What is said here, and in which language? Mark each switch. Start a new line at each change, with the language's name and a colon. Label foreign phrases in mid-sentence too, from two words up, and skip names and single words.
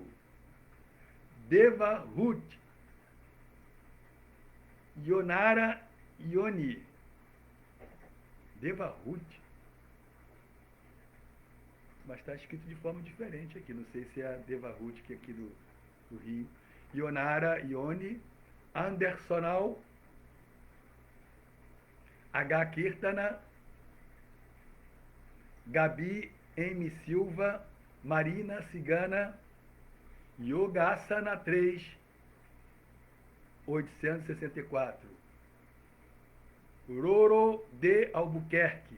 Portuguese: Deva Ruth. Yonara Ioni. Deva Ruth. Mas está escrito de forma diferente aqui. Não sei se é a Deva Ruth, que é aqui do Rio. Yonara Ioni. Andersonal. H. Kirtana. Gabi M. Silva. Marina Cigana. Yogasana 3. 864. Roro de Albuquerque.